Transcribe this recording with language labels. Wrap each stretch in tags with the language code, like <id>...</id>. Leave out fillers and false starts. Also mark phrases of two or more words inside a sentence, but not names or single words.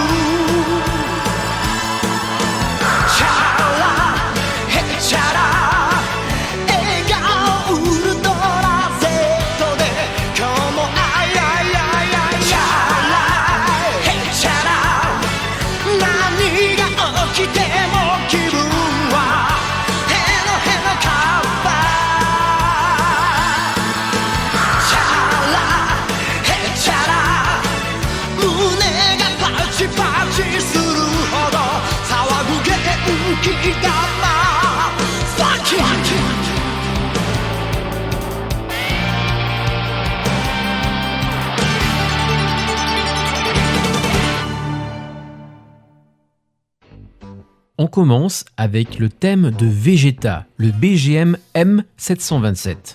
<ja>チャラヘチャラ笑顔ウルトラ Z で今日もあいあいあいあいチャラヘチャラ何が起きても気分はヘロヘロカッパチャラヘチャラ胸がパチパチするほど騒ぐ元気玉</ja> <en>Fuck you</en> <fr>On commence avec le thème de Vegeta, le BGM M727.</fr>